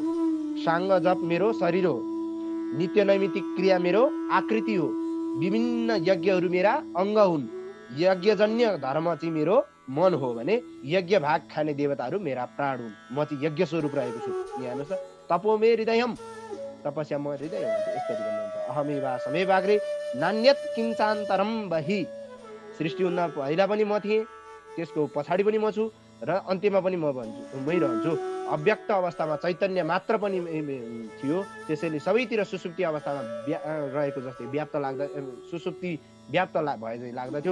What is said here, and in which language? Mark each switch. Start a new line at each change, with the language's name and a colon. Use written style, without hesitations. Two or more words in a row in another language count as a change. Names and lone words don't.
Nepali: साङ्ग जप मेरो शरीर हो। नित्य नैमित्तिक क्रिया मेरो आकृति हो। विभिन्न यज्ञहरू मेरा अङ्ग हुन्। यज्ञजन्य धर्म चाहिँ मेरो मन हो भने यज्ञ भाग खाने देवताहरू मेरा प्राण हुन्। म चाहिँ यज्ञ स्वरूप रहेको छु। यहाँ हेर्नुहोस् त,
Sanskrit: तपो मे हृदयम,
Nepali: तपस्या म हृदय हुन्छ। यसरी भन्नुहुन्छ
Sanskrit: अहमेवा समेवाग्रे नान्यत किञ्चान्तरम बहि।
Nepali: सृष्टि हुन पहिला पनि म थिएँ, त्यसको पछाडि पनि म छु र अन्त्यमा पनि मै रहन्छु। अव्यक्त अवस्थामा चैतन्य मात्र पनि थियो, त्यसैले सबैतिर सुसुप्ति अवस्थामा रहेको जस्तै व्याप्त लाग्दा सुसुप्ति व्याप्त भए चाहिँ लाग्दथ्यो।